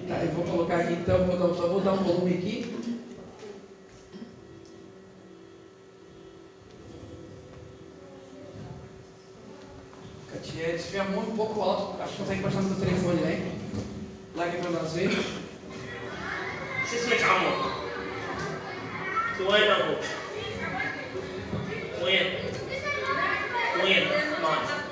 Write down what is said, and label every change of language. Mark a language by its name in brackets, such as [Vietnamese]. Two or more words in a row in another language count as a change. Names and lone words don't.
[Portuguese] Tá, eu vou colocar aqui então, só vou dar um volume aqui. Se tiver a mão um pouco alto, acho que consegue baixar no teu telefone, né? Larga para nós ver. [Arabic] شو اسمك عمو؟ وين ابوك؟ وين؟ وين؟ مات؟